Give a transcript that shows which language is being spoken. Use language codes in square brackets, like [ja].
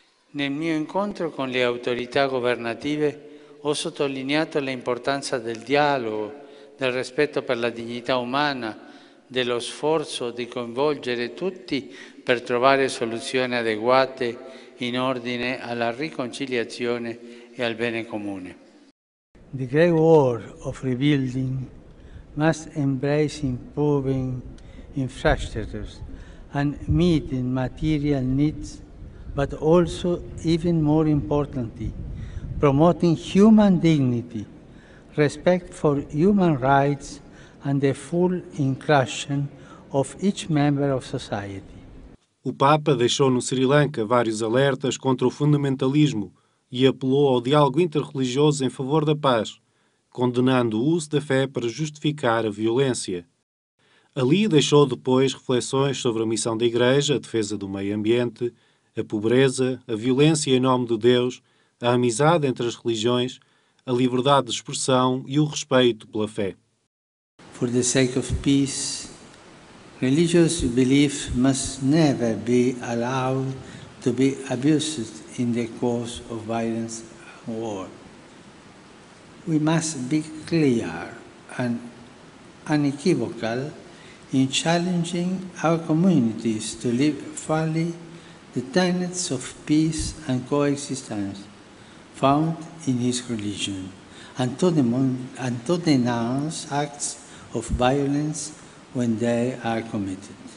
[it] Nel mio incontro con le autorità governative ho sottolineato l'importanza del dialogo, del rispetto per la dignità umana, dello sforzo di coinvolgere tutti per trovare soluzioni adeguate in ordine alla riconciliazione e al bene comune. [en] The great work of rebuilding must embrace improving infrastructures and meeting material needs, but also, even more importantly, promoting human dignity, respect for human rights, and the full inclusion of each member of society. [pt] O Papa deixou no Sri Lanka vários alertas contra o fundamentalismo e apelou ao diálogo interreligioso em favor da paz, condenando o uso da fé para justificar a violência. Ali deixou depois reflexões sobre a missão da Igreja, a defesa do meio ambiente, a pobreza, a violência em nome de Deus, a amizade entre as religiões, a liberdade de expressão e o respeito pela fé. [en] For the sake of peace, religious belief must never be allowed to be abused in the cause of violence and war. We must be clear and unequivocal in challenging our communities to live fully the tenets of peace and coexistence found in His religion, and to denounce acts of violence when they are committed.